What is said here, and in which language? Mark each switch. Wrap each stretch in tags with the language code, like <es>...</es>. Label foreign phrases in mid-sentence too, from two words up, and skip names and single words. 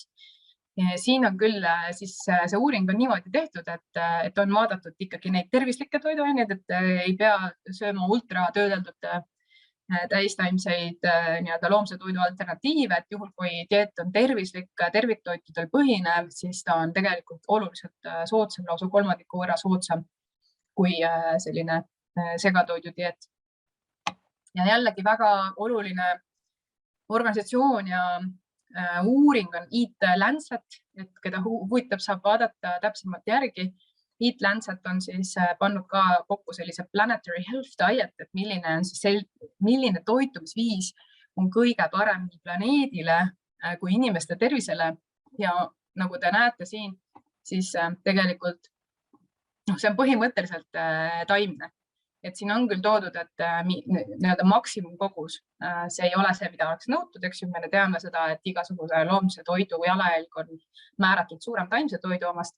<et>Siin on küll siis see uuring on niimoodi tehtud, et on vaadatud ikkagi neid tervislikke toiduaineid, et ei pea sööma ultratöödeldud täistaimseid loomse toidu alternatiive, et juhul kui dieet on tervislik, terviktoitudel põhinev, siis ta on tegelikult oluliselt soodsam, lausa 1/3 võrra soodsam kui selline segatoidu dieet. Ja jällegi väga oluline organisatsioon ja uuring on Eat Lancet, et keda huvitab, saab vaadata täpsemalt järgi. Eat Lancet on siis pannud ka kokku sellise</et> <en>planetary health diet,</en> <et>et milline toitumisviis on kõige parem nii planeedile kui inimeste tervisele. Ja nagu te näete siin, siis tegelikult see on põhimõtteliselt taimne. Et siin on küll toodud, et maksimumkogus, see ei ole see, mida oleks nõutud, eks ju, me teame seda, et igasuguse loomse toidu jalajälg on määratult suurem taimse toidu omast.</et>